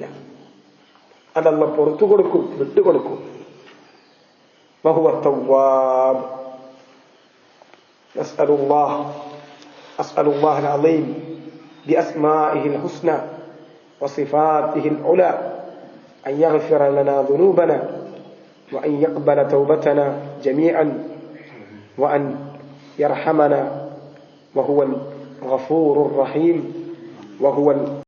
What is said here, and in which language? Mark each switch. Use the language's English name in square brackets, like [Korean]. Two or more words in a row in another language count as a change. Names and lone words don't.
[Malayalam] അതല്ല പുറത്തു കൊടുക്കും, വിട്ടുകൊടുക്കും. [Arabic] وهو تواب. أسأل الله العظيم بأسمائه الحسنى وصفاته العلى أن يغفر لنا ذنوبنا وأن يقبل توبتنا جميعا وأن يرحمنا وهو الغفور الرحيم وهو